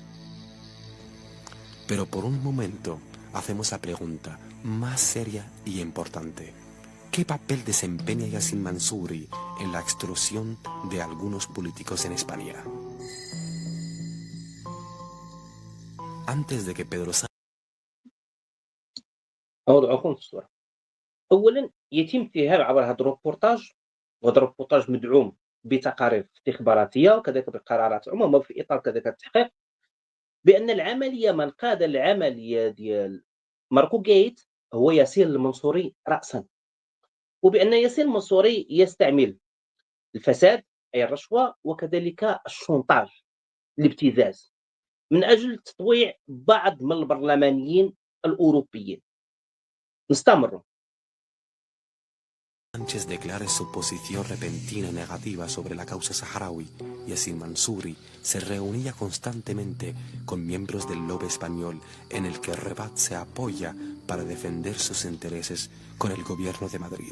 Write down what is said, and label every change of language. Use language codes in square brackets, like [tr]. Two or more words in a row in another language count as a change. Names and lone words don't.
[es] Pero por un momento hacemos la pregunta más seria y importante. ¿Qué papel desempeña Yassin Mansouri en la extrusión de algunos políticos en España? Antes de que Pedro Sánchez [ar] أوضعكم في الصورة. أولًا يتم اتهام عبر هذا الروبورتاج، وهذا الروبورتاج مدعوم بتقارير استخباراتية وكذلك بقرارات عموما في إطار كذلك التحقيق، بأن العملية من قاد العملية ديال ماركو جيت هو ياسين المنصوري رأسًا، وبأن ياسين المنصوري يستعمل الفساد أي الرشوة وكذلك الشونطاج، الابتزاز، من أجل تطويع بعض من البرلمانيين الأوروبيين. نستمروا. [es] declare su posición repentina y negativa sobre la causa saharaui, Yassin Mansouri se reunía constantemente con miembros del lobby español en el que Rebat se apoya para defender sus intereses con el gobierno de Madrid.